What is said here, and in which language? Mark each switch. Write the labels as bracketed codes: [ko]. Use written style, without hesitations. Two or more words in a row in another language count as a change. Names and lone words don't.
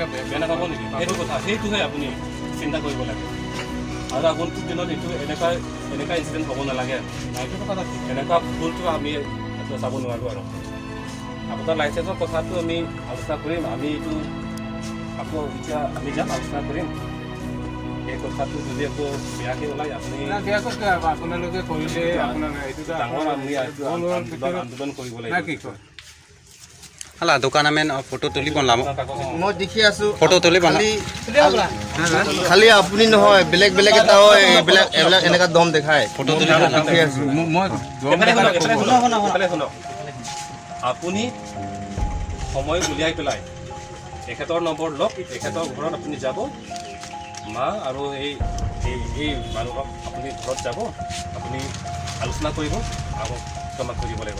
[as] বেয়া নাপাব নেকি সেইটো কথা সেইটোহে আপুনি চিন্তা কৰিব লাগে আৰু আগন্তুক দিনত এইটো এনেকুৱা ইনচিডেণ্ট হ'ব নালাগে এনেকুৱা ভুলটো আমি চাব নোৱাৰোঁ আৰু আপোনাৰ লাইচেন্সৰ কথাটো আমি আলোচনা কৰিম আমি এইটো আকৌ এতিয়া আমি যাম আলোচনা কৰিম এই কথাটো যদি আকৌ বেয়াকৈ ওলাই আপুনি আপোনালোকে কৰিলে আপোনাৰ এইটো ডাঙৰ আমি আন্দোলন কৰিব লাগিব [mjw] Hala dukan amen photo tuli bonlam. [as] মই দেখি আছো [mjw] Photo tuli bonlam. [as] খালি আপুনি নহয় বেলেগ বেলেগ এটা হয় এইবিলাক এইবিলাক এনেকা দম দেখায় [mjw] Photo tuli bonlam. [as] দেখি আছো মই শুনক আপুনি সময় উলিয়াই পেলাই এখেতৰ নম্বৰ লওক এখেতৰ ঘৰত আপুনি যাব মা আৰু এই মানুহক আপুনি ঘৰত যাব আপুনি আলোচনা কৰিব আৰু ক্ষমা কৰিব লাগিব